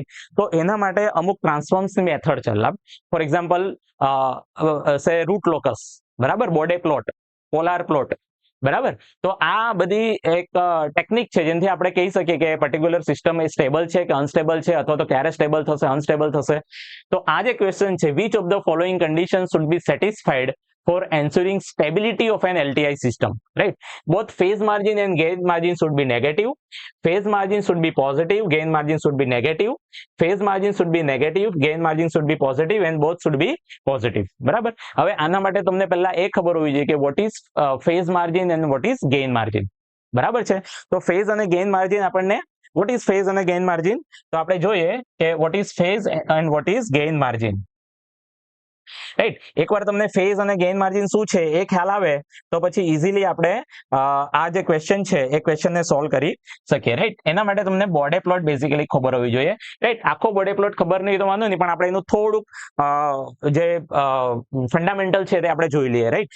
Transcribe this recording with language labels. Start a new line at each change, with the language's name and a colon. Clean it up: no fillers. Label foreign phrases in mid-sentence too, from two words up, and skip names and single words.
Gujarati: તો એના માટે અમુક ટ્રાન્સફોર્મ્સની મેથડ છે.
English: for example say root locus,
Gujarati: બરાબર,
English: Bode plot, polar plot,
Gujarati: બરાબર. તો આ બધી એક ટેકનિક છે જેનાથી આપણે કહી શકીએ કે
English: particular system
Gujarati: એ સ્ટેબલ છે કે અનસ્ટેબલ છે, અથવા તો ક્યારે સ્ટેબલ થશે, અનસ્ટેબલ થશે. તો આ જે ક્વેશ્ચન છે,
English: which of the following condition should be satisfied for ensuring stability of an LTI system, right? Both phase margin and gain margin should be negative. Phase margin should be positive, gain margin should be negative. Phase margin should be negative, gain margin should be positive, and both should be positive.
Gujarati: બરાબર. હવે આના માટે તમને પહેલા એ ખબર હોવી જોઈએ કે
English: what is phase margin and what is gain margin.
Gujarati: બરાબર છે. તો phase અને
English: gain margin
Gujarati: આપણને,
English: what is phase
Gujarati: અને
English: gain margin,
Gujarati: તો આપણે જોઈએ કે
English: what is phase and what is gain margin.
Gujarati: રાઈટ, એકવાર તમને ફેઝ અને
English: gain margin
Gujarati: શું છે એ ખ્યાલ આવે તો પછી ઇઝીલી આપણે આ જે ક્વેશ્ચન છે એ ક્વેશ્ચનને સોલ્વ કરી શકીએ, રાઈટ. એના માટે તમને
English: Bode plot basically
Gujarati: ખબર હોવી જોઈએ, રાઈટ. આખો
English: Bode plot
Gujarati: ખબર નહીં તો વાંધો નહીં, પણ આપણે એનું થોડુંક જે ફંડામેન્ટલ છે તે આપણે જોઈ લઈએ, રાઈટ.